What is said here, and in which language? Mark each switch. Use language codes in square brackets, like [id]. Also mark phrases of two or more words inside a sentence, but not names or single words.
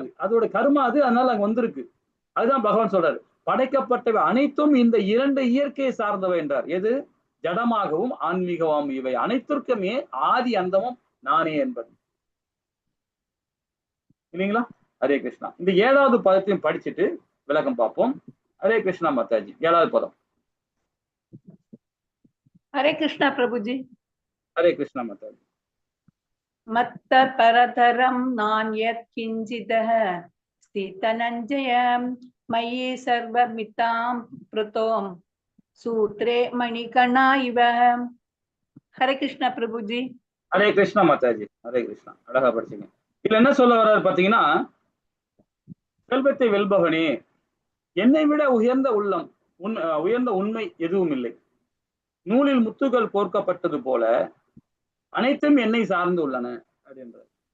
[ta] அதோட கர்மா அது, அதனால அங்க வந்திருக்கு. அதுதான் பகவான் சொல்றாரு, படைக்கப்பட்டவை அனைத்தும் இந்த 2 இயற்கையை சார்ந்தவை என்றார். எது? ஜடமாகவும் ஆன்மீகமாகவும் இவை அனைத்திற்குமே ஆதி அந்தமும் நானே என்பது. இல்லைங்களா? ஹரே கிருஷ்ணா. இந்த 7வது பதத்தையும் படிச்சுட்டு விளக்கம் பார்ப்போம். ஹரே கிருஷ்ணா மாதாஜி. 7வது பதம். [hi] हरे कृष्णा प्रभुजी. [ta] ஹரே கிருஷ்ணா மாதாஜி. [sa] मत्त परतरं नान्यत् किञ्चिदः स्थितनञ्जय मयि सर्वमितां प्रतों सूत्रे मणिकणा इव. [hi] हरे कृष्णा प्रभुजी. [ta] ஹரே கிருஷ்ணா மாதாஜி. ஹரே கிருஷ்ணா. அழகா படிச்சீங்க. இதுல என்ன சொல்ல வர்றாரு பாத்தீங்கன்னா, செல்வத்தை வெல்பவனே, என்னை விட உயர்ந்த உள்ளம் உயர்ந்த உண்மை எதுவும் இல்லை. நூலில் முத்துகள் கோர்க்கப்பட்டது போல அனைத்தும் என்னை சார்ந்து உள்ளன அப்படின்றார்.